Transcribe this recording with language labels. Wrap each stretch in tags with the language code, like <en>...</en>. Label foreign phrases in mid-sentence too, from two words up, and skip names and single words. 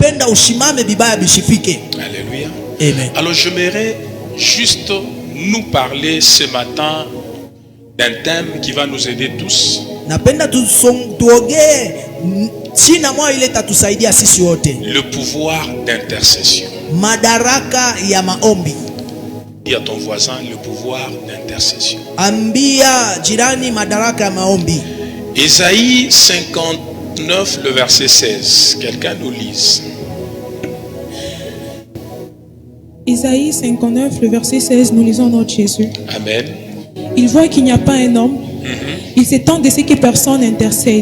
<fr>Alléluia. Amen. Alors j'aimerais juste nous parler ce matin d'un thème qui va nous aider tous. Le pouvoir d'intercession.</fr> <sw>Madaraka ya maombi.</sw> <fr>Dis à ton voisin le pouvoir d'intercession.</fr> <sw>Ambia jirani madaraka ya maombi.</sw> <fr>Ésaïe 59, le verset 16. Quelqu'un nous lise. Ésaïe 59, le verset 16, nous lisons notre Jésus. Amen. Il voit qu'il n'y a pas un homme. Il s'étend de ce que personne n'intercède.</fr>